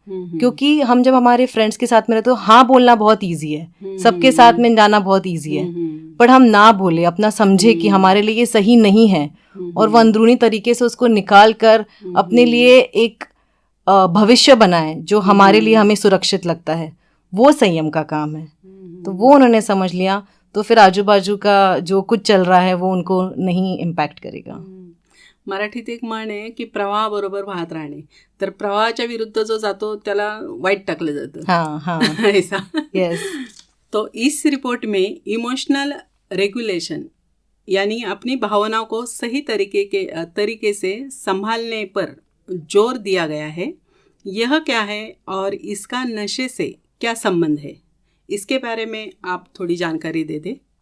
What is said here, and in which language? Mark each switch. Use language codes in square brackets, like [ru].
[hi] क्योंकि हम जब हमारे फ्रेंड्स के साथ में रहते तो हाँ बोलना बहुत ईजी है, सबके साथ में जाना बहुत ईजी है, पर हम ना बोले, अपना समझे कि हमारे लिए ये सही नहीं है, और वो अंदरूनी तरीके से उसको निकाल कर अपने लिए एक भविष्य बनाए जो हमारे लिए हमें सुरक्षित लगता है, वो संयम का काम है। तो वो उन्होंने समझ लिया, तो फिर आजू बाजू का जो कुछ चल रहा है वो उनको नहीं इम्पॅक्ट करेगा। [mr] मराठीत एक म्हण आहे की प्रवाहाबरोबर वाहत राहणे, तर प्रवाहाच्या विरुद्ध जो जातो त्याला वाईट टाकलं जातं। [hi] हाँ ऐसा। [en] Yes. [hi] तो इस रिपोर्ट में इमोशनल रेगुलेशन यानी अपनी भावनाओं को सही तरीके से संभालने पर जोर दिया गया है। यह क्या है और इसका नशे से क्या संबंध है, इसके बारे में आप थोड़ी जानकारी दे दें।